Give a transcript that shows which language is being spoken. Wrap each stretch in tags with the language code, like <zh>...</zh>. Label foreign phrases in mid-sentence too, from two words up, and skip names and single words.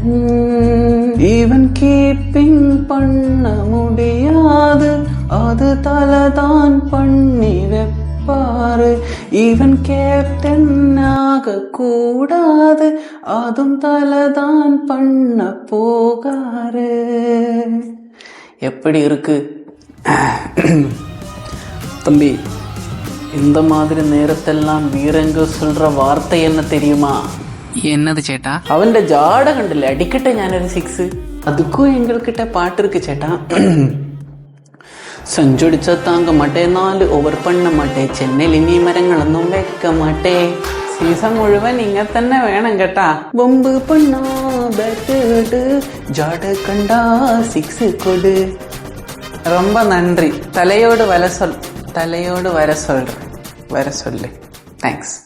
<ta>இவன் கீப்பிங் பண்ண முடியாது, அது தலதான் பண்ணி வைப்பாரு. இவன் கேப்டன் ஆக கூடாதே, அதும் தலதான் பண்ண போவாரு. எப்படி இருக்கு தம்பி? இந்த மாதிரி நேரத்தெல்லாம் வீரங்க சொல்ற வார்த்தை என்ன தெரியுமா? என்னது ചേട്ടാ?</ta> <ml>അവന്റെ ജാട കണ്ടില്ലേ? അടിക്കട്ടെ ഞാനൊരു 6.</ml> <ta>அதுக்கும் எங்ககிட்ட பாட்டு இருக்கு சேட்டா. சஞ்சு அடிச்சா தாங்க மாட்டே, 4 ஓவர் பண்ண மாட்டே, சென்னையில இனி மரங்களொன்னும் வைக்க மாட்டே.</ta> <ml>സീസൺ മുഴുവൻ ഇങ്ങനെ തന്നെ വേണം കേട്ടാ.</ml> <ta>பொம்ப் பண்ணா பேட், ஜாடா கண்டா 6 கொடு. ரொம்ப நன்றி. தலையோடு வர சொல்லு. தேங்க்ஸ்.</ta>